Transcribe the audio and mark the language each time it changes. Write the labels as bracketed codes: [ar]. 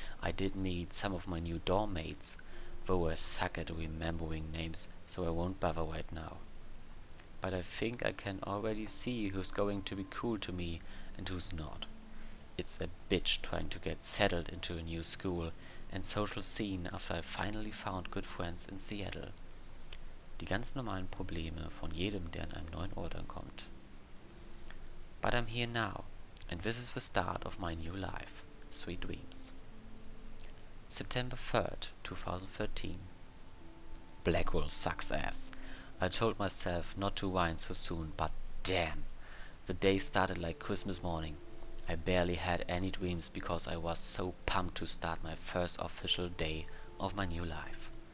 [en] I did meet some of my new dorm mates, though I suck at remembering names, so I won't bother right now. But I think I can already see who's going to be cool to me and who's not. It's a bitch trying to get settled into a new school and social scene after I finally found good friends in Seattle. [de] Die ganz normalen Probleme von jedem, der an einem neuen Ort ankommt. [en] But I'm here now, and this is the start of my new life. Sweet dreams. September 3rd, 2013. Blackwell sucks ass. I told myself not to whine so soon, but damn. The day started like Christmas morning. I barely had any dreams because I was so pumped to start my first official day of my new life.